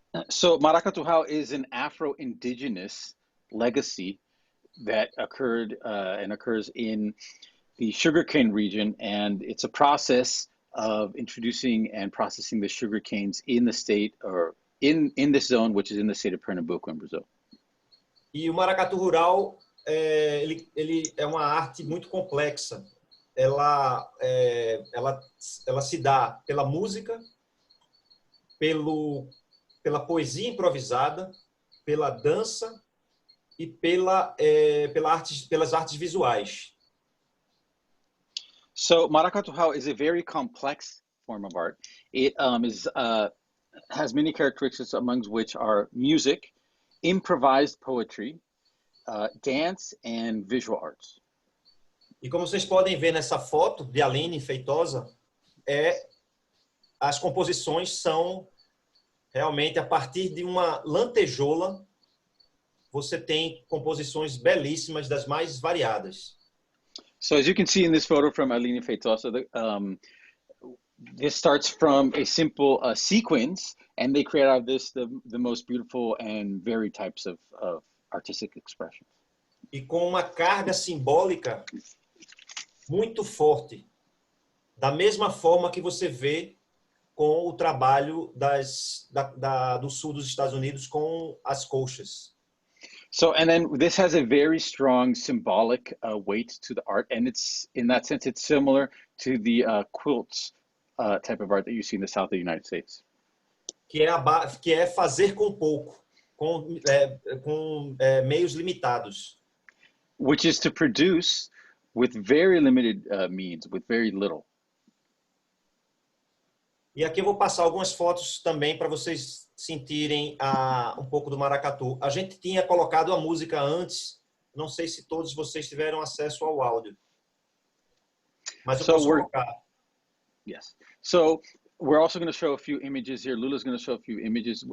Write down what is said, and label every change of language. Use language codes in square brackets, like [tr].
[en] So maracatu is an Afro-Indigenous legacy that occurred and occurs in the sugarcane region, and it's a process of introducing and processing the sugar canes in the state, or in this zone, which is in the state of Pernambuco in Brazil. [pt] E o maracatu rural, ele é uma arte muito complexa. Ela se dá pela música, pela poesia improvisada, pela dança e pelas artes visuais. [en] So maracatu is a very complex form of art. It has many characteristics, amongst which are music, improvised poetry, dance, and visual arts. [pt] E como vocês podem ver nessa foto de Aline Feitosa, as composições são realmente a partir de uma lantejola. Você tem composições belíssimas das mais variadas. [en] So as you can see in this photo from Aline Feitosa, this starts from a simple sequence, and they create out of this the most beautiful and varied types of artistic expressions. [pt] E com uma carga simbólica muito forte, da mesma forma que você vê com o trabalho do sul dos Estados Unidos com as colchas. [en] So, and then this has a very strong symbolic weight to the art, and it's, in that sense, it's similar to the quilts type of art that you see in the south of the United States. [pt] Que é fazer com pouco, com meios limitados. [en] Which is to produce with very limited means, with very little. [pt] E aqui eu vou passar algumas fotos também para vocês sentirem um pouco do maracatu. A gente tinha colocado a música antes, não sei se todos vocês tiveram acesso ao áudio. Mas eu posso colocar. [en] Yes. So we're also going to show a few images here. Lula's going to show a few images.